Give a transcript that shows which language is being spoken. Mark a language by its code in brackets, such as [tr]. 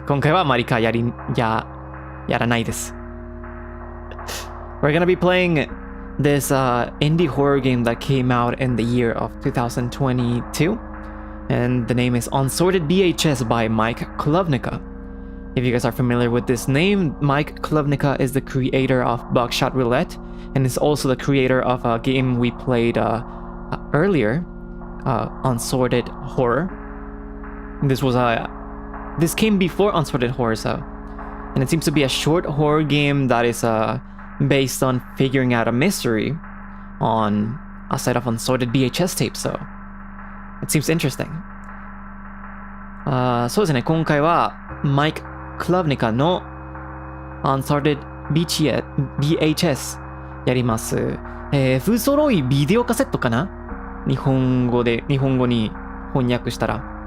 [ja] 今回はマリカやらないです。 [en] We're gonna be playing this indie horror game that came out in the year of 2022. And the name is Unsorted VHS by Mike Klovnica.If you guys are familiar with this name, Mike Klovnica is the creator of Buckshot Roulette and is also the creator of a game we played earlier, Unsorted Horror. This came before Unsorted Horror, and it seems to be a short horror game that is based on figuring out a mystery on a set of unsorted VHS tapes, so it seems interesting. [ja] そうですね、今回は Mike Klovnica の Unsorted VHS やります。不揃いビデオカセットかな？日本語に翻訳したら。